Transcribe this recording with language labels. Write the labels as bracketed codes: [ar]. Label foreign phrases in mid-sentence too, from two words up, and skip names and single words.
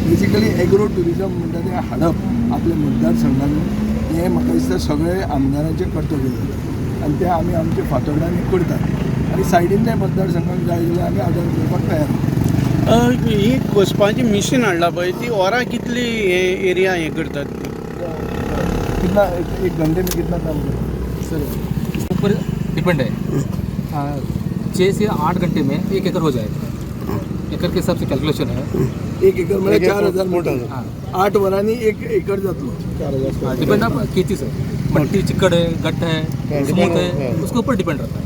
[kok] बेजिकली [en] agro tourism [kok] म्हणटा तें हाडप आपल्या मतदारसंघांनी हें म्हाका दिसता सगळे आमदारांचें कर्तव्य आनी तें आमी आमच्या फातोर्डांनी करतात. आनी सायडींतल्या मतदारसंघाक जाय जाल्यार आमी आदार करपाक तयार. ही वचपाची मिशीन हाडला पळय ती वरां कितली हे एरिया हें करतात? [hi] कितना एक घंटे में कितना काम करें सर? इसके ऊपर डिपेंड है. 6 से 8 घंटे में 1 एकड़ हो जाएगा. एकड़ के हिसाब से कैलकुलेशन है. [kok] 1 एकड़ म्हणजे 4,000 मीटर. 8 वरांनी 1 एकड़ जातलो. 4,000 [hi] डिपेंड आप खेती सर. मट्टी चिकड़ है, गट है, स्मूथ है, उसके ऊपर डिपेंड रहता है.